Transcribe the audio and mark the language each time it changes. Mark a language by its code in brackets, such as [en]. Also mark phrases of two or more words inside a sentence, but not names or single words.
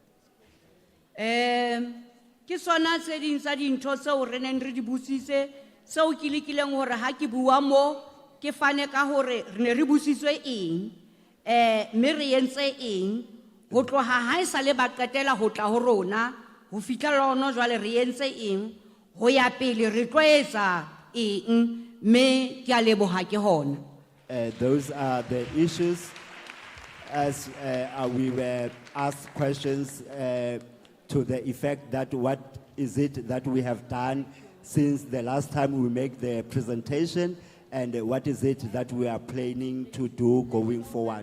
[st] Ke sona tse ding tsa dintho tseo re neng re di butsitse, tseo ke lekileng hore ha ke bua mo ke fane ka hore re ne re busitswe eng, mme re entse eng, ho tloha ha e sale ba qetela ho tla ho rona, ho fihlela hona jwale re entse eng, ho ya pele re tlo etsa eng, mme ke a leboha ke hona. [en] Those are the issues as we were asked questions to the effect that what is it that we have done since the last time we make the presentation, and what is it that we are planning to do going forward.